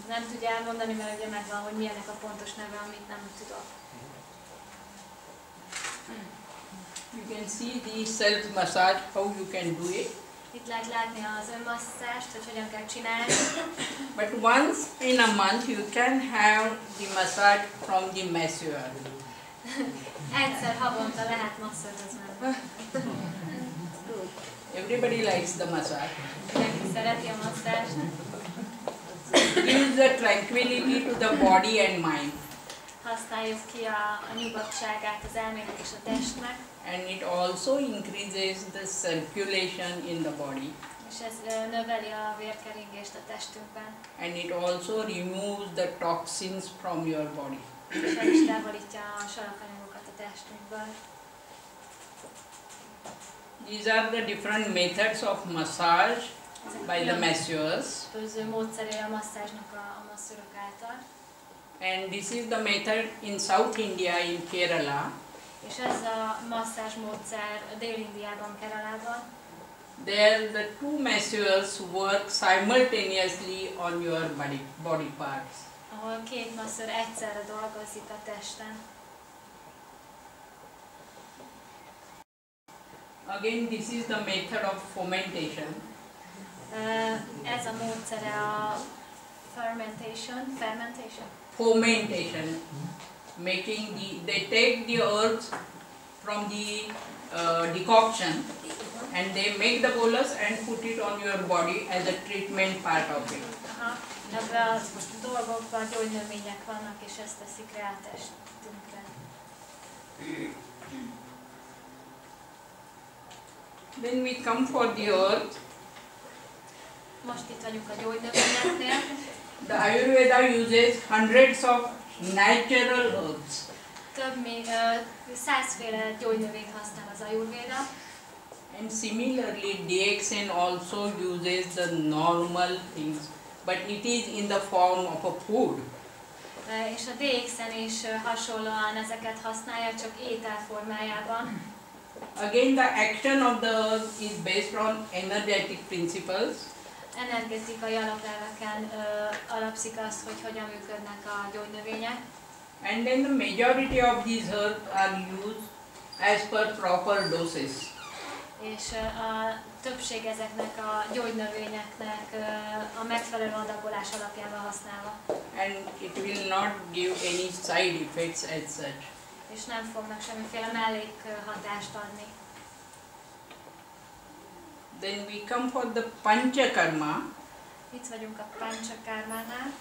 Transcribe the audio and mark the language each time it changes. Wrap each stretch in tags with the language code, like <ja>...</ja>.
<hu>Nem tudja elmondani, mert ugye megvan, hogy milyenek a pontos neve, amit nem tudok.</hu> <en>You can see the self massage, how you can do it.</en> <hu>Itt lehet látni az önmasszást, hogy hogyan kell csinálni.</hu> <en>But once in a month you can have the massage from the masseur.</en> <hu>Egyszer havonta lehet masszörhöz menni.</hu> <en>Everybody likes the massage.</en> <hu>Mindenki szereti a masszást.</hu> <en>Gives the tranquility to the body and mind.</en> <hu>Használjuk ki a nyugodtságát az elmének és a testnek.</hu> <en>And it also increases the circulation in the body.</en> <hu>És ez növeli a vérkeringést a testünkben.</hu> <en>And it also removes the toxins from your body.</en> <hu>És ez is távolítja a sarakanyagokat a testünkből.</hu> <en>These are the different methods of massage by the masseurs.</en> <hu>Különböző módszerei a masszázsnak a masszörök által.</hu> <en>And this is the method in South India, in Kerala.</en> <hu>És ez a masszázs módszer Dél-Indiában, Keralában.</hu> <en>There the two masseurs work simultaneously on your body parts.</en> <hu>Ahol két masször egyszerre dolgozik a testen.</hu> <en>Again, this is the method of fomentation.</en> <hu>Ez a módszere a fermentation.</hu> <en>Fomentation, making they take the herbs from the decoction and they make the bolus and put it on your body as a treatment part of it.</en> <hu>Ebben a dolgokban gyógynövények vannak, és ezt teszik rá a testünkre.</hu> <en>Then we come for the herbs.</en> <hu>Most itt vagyunk a gyógynövényeknél.</hu> <en>The Ajurveda uses hundreds of natural herbs.</en> <hu>Több mint 100 féle gyógynövényt használ az Ajurveda.</hu> <en>And similarly, DXN also uses the normal things, but it is in the form of a food.</en> <hu>És a DXN is hasonlóan ezeket használja, csak étel formájában.</hu> <en>Again, the action of the herb is based on energetic principles.</en> <hu>Energetikai alapelveken alapszik az, hogy hogyan működnek a gyógynövények.</hu> <en>And then the majority of these herbs are used as per proper doses.</en> <hu>És a többség ezeknek a gyógynövényeknek a megfelelő adagolás alapján használva.</hu> <en>And it will not give any side effects as such.</en> <hu>És nem fognak semmiféle mellékhatást adni.</hu> <en>Then we come for the Panchakarma.</en> <hu>Itt vagyunk a Panchakarmánál.</hu>